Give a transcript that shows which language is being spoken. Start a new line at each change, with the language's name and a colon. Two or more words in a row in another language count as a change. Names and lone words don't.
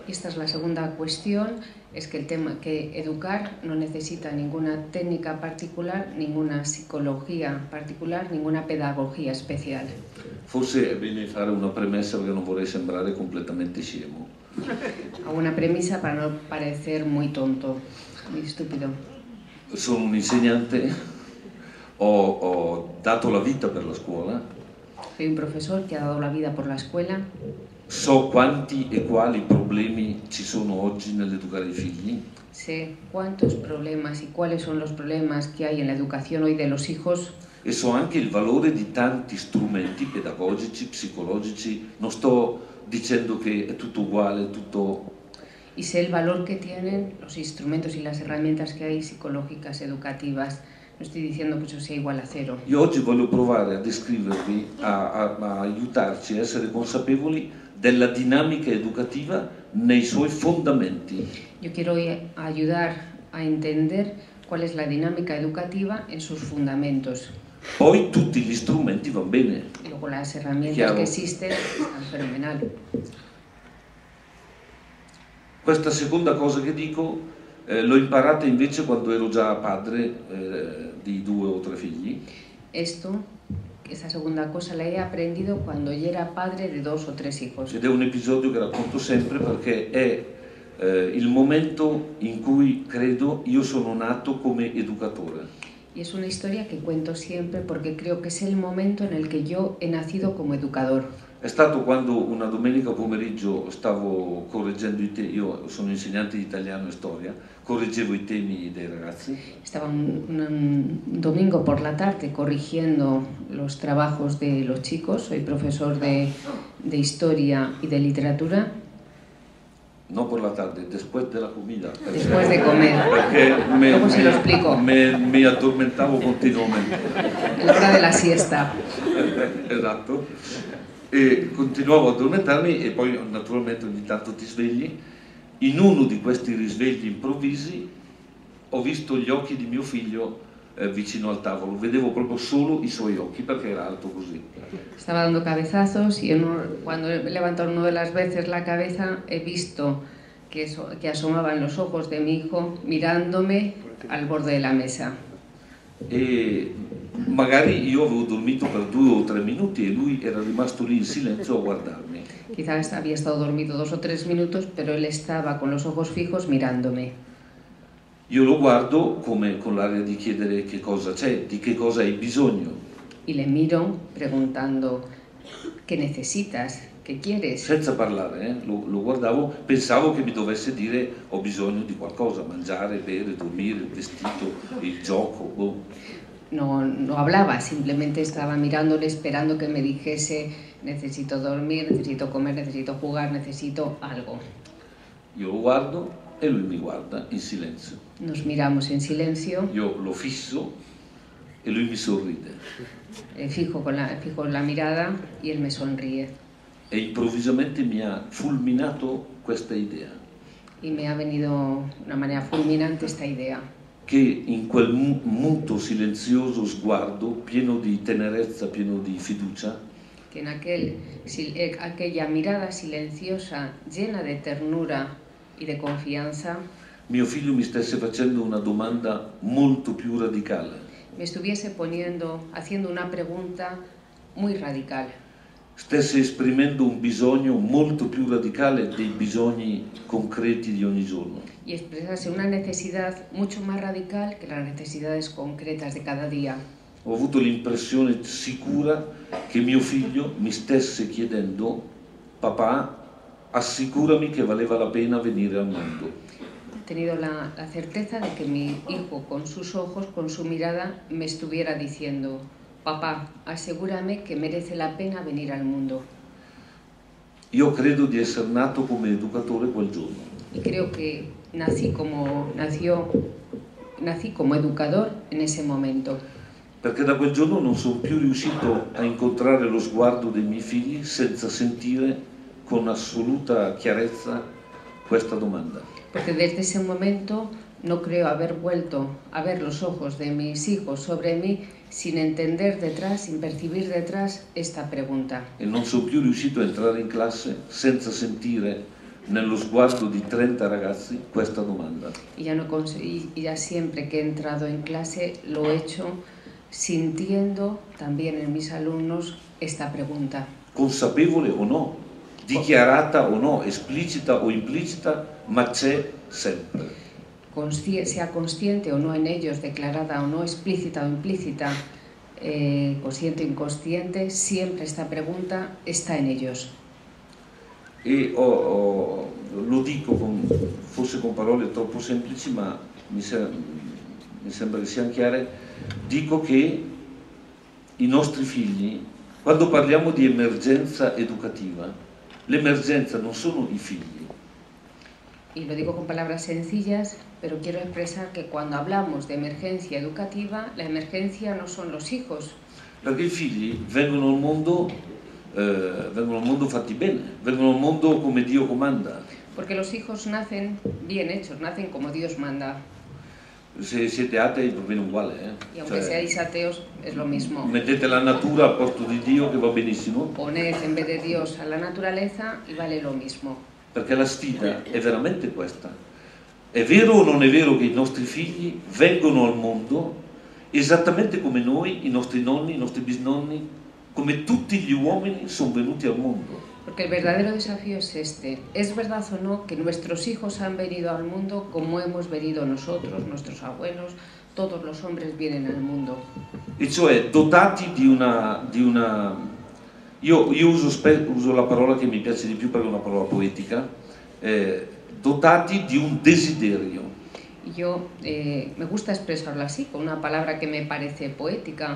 Spanish: Esta es la segunda cuestión, es que educar no necesita ninguna técnica particular, ninguna psicología particular, ninguna pedagogía especial.
Italian: Forse è bene fare una premessa perché non vorrei sembrare completamente scemo.
Spanish: Hago una premisa para no parecer muy tonto, muy estúpido.
Italian: Sono un insegnante, ho dato la vita per la scuola.
Spanish: Soy un profesor que ha dado la vida por la escuela.
Italian: So quanti e quali problemi ci sono oggi nell'educare i figli.
Spanish: Sé cuántos problemas y cuáles son los problemas que hay en la educación hoy de los hijos.
Italian: E so anche il valore di tanti strumenti pedagogici, psicologici. Non sto dicendo che è tutto uguale, tutto...
Spanish: Y sé el valor que tienen los instrumentos y las herramientas que hay psicológicas, educativas. No estoy diciendo que eso sea igual a cero.
Italian: Io oggi voglio provare a descrivervi, a aiutarci a essere consapevoli della dinamica educativa nei suoi fondamenti.
Spanish: Yo quiero ayudar a entender cuál es la dinámica educativa en sus fundamentos.
Italian: Poi tutti gli strumenti vanno bene.
Spanish: Y luego las herramientas
Italian: Chiaro.
Spanish: que existen están fenomenal.
Italian: Questa seconda cosa che dico l'ho imparata invece quando ero già padre di 2 o 3 figli.
Spanish: Esta segunda cosa la he aprendido cuando yo era padre de 2 o 3 hijos.
Italian: Ed è un episodio che racconto sempre perché è il momento in cui credo io sono nato come educatore.
Spanish: Y es una historia que cuento siempre porque creo que es el momento en el que yo he nacido como educador.
Italian: È stato quando una domenica pomeriggio stavo correggendo i temi, io sono insegnante di italiano e storia, correggevo i temi dei ragazzi.
Spanish: Estaba un domingo por la tarde corrigiendo los trabajos de los chicos, soy profesor de historia y de literatura. No por la tarde, después de la comida. Después de comer.
Italian: Perché
Spanish: Luego se lo explico.
Italian: mi addormentavo continuamente.
Spanish: En la hora de la siesta.
Italian: Esatto. E continuavo a addormentarmi e poi naturalmente ogni tanto ti svegli. In uno di questi risvegli improvvisi ho visto gli occhi di mio figlio vicino al tavolo, vedevo proprio solo i suoi occhi perché era alto così.
Spanish: Estaba dando cabezazos y cuando he levantado una de las veces la cabeza he visto que asomaban los ojos de mi hijo mirándome al borde de la mesa.
Italian: E magari io avevo dormito per 2 o 3 minuti e lui era rimasto lì in silenzio a guardarmi.
Spanish: Quizás había estado dormido 2 o 3 minutos, pero él estaba con los ojos fijos mirándome.
Italian: Io lo guardo come con l'aria di chiedere che cosa c'è, di che cosa hai bisogno.
Spanish: Y le miro preguntando ¿qué necesitas? ¿Qué quieres?
Italian: Senza parlare, lo guardavo, pensavo che mi dovesse dire ho bisogno di qualcosa, mangiare, bere, dormire, il vestito, il gioco, boh.
Spanish: No hablaba, simplemente estaba mirándole esperando que me dijese necesito dormir, necesito comer, necesito jugar, necesito algo.
Italian: Io lo guardo e lui mi guarda in silenzio.
Spanish: Nos miramos en silencio.
Italian: Io lo fisso e lui mi sorride.
Spanish: Fijo la mirada y él me sonríe.
Italian: E improvvisamente mi ha fulminato questa idea.
Spanish: Y me ha venido de una manera fulminante esta idea.
Italian: Che in quel muto silenzioso sguardo, pieno di tenerezza, pieno di fiducia,
Spanish: que en aquella mirada silenciosa, llena de ternura y de confianza,
Italian: mio figlio mi stesse facendo una domanda molto più radicale.
Spanish: Me estuviese haciendo una pregunta muy radical.
Italian: Stesse esprimendo un bisogno molto più radicale dei bisogni concreti di ogni giorno.
Spanish: Y expresase una necesidad mucho más radical que las necesidades concretas de cada día.
Italian: Ho avuto l'impressione sicura che mio figlio mi stesse chiedendo: papà, assicurami che valeva la pena venire al mondo.
Spanish: He tenido la certeza de que mi hijo, con sus ojos, con su mirada, me estuviera diciendo: papá, asegúrame que merece la pena venir al mundo.
Italian: Io credo di essere nato come educatore quel giorno.
Spanish: Y creo que nací como educador en ese momento.
Italian: Perché da quel giorno non sono più riuscito a incontrare lo sguardo dei miei figli senza sentire con assoluta chiarezza questa domanda.
Spanish: Porque desde ese momento no creo haber vuelto a ver los ojos de mis hijos sobre mí sin entender detrás, sin percibir detrás esta pregunta.
Italian: E non sono più riuscito a entrare in classe senza sentire nello sguardo di 30 ragazzi questa domanda.
Spanish: Y ya siempre que he entrado en clase lo he hecho sintiendo también en mis alumnos esta pregunta.
Italian: Consapevole o no, dichiarata o no, esplicita o implicita, ma c'è sempre.
Spanish: Sea consciente o no en ellos, declarada o no, explícita o implícita, consciente o inconsciente, siempre esta pregunta está en ellos.
Italian: E lo dico forse con parole troppo semplici, ma mi sembra che siano chiare. Dico che i nostri figli, quando parliamo di emergenza educativa, l'emergenza non sono i figli.
Spanish: Y lo digo con palabras sencillas, pero quiero expresar que cuando hablamos de emergencia educativa, la emergencia no son los hijos.
Italian: Perché i figli vengono al mondo fatti bene, vengono al mondo come Dio comanda.
Spanish: Porque los hijos nacen bien hechos, nacen como Dios manda.
Italian: Se siete atei va bene uguale.
Spanish: Y aunque seáis ateos, es lo mismo.
Italian: Mettete la natura al posto di Dio che va benissimo.
Spanish: Poned en vez de Dios a la naturaleza y vale lo mismo.
Italian: Perché la sfida è veramente questa. È vero o non è vero che i nostri figli vengono al mondo esattamente come noi, i nostri nonni, i nostri bisnonni, come tutti gli uomini sono venuti al mondo?
Spanish: Porque el verdadero desafío es este. ¿Es verdad o no que nuestros hijos han venido al mundo como hemos venido nosotros, nuestros abuelos, todos los hombres vienen al mundo.
Italian: E cioè dotati di una io uso la parola che mi piace di più perché è una parola poetica, dotati di un desiderio.
Spanish: Yo me gusta expresarlo así, con una palabra que me parece poética.